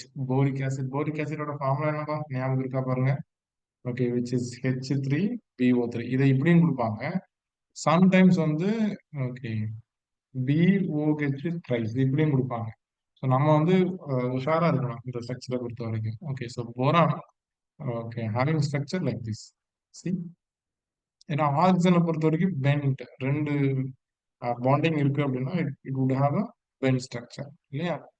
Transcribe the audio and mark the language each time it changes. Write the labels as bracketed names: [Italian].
[Tamil] boric acid ஓட formula என்னப்பா ஞாபகம் இருக்கா பாருங்க. [English] Okay, which is H3BO3. [Tamil] இதை இப்படியும் கொடுப்பாங்க. சம்டைம்ஸ் வந்து ஓகே BOH ட்ரைஸ் இப்படியும் கொடுப்பாங்க. ஸோ நம்ம வந்து உஷாரா இருக்கணும் இந்த ஸ்ட்ரக்சரை பொறுத்த வரைக்கும். Okay, [English] So boron okay having structure like this. [Tamil] C, ஏன்னா ஆக்சிஜனை பொறுத்த வரைக்கும் பெண்ட் ரெண்டு பாண்டிங் இருக்கு அப்படின்னா [English] it would have a bent structure [Tamil] இல்லையா?